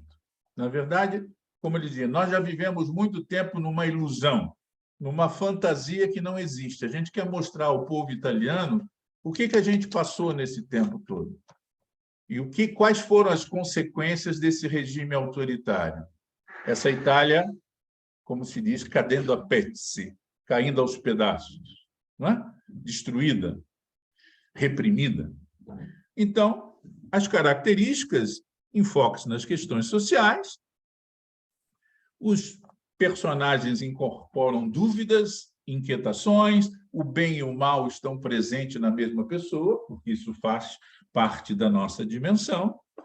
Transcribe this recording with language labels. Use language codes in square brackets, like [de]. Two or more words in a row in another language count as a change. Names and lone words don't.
[pt] Na verdade, como ele dizia, nós já vivemos muito tempo numa ilusão, numa fantasia que não existe. A gente quer mostrar ao povo italiano o que a gente passou nesse tempo todo e quais foram as consequências desse regime autoritário. Essa Itália, como se diz, [it] cadendo a pezzi, [pt] caindo aos pedaços, não é? Destruída, reprimida. Então, as características, enfoques nas questões sociais, os personagens incorporam dúvidas, inquietações, o bem e o mal estão presentes na mesma pessoa, porque isso faz parte da nossa dimensão.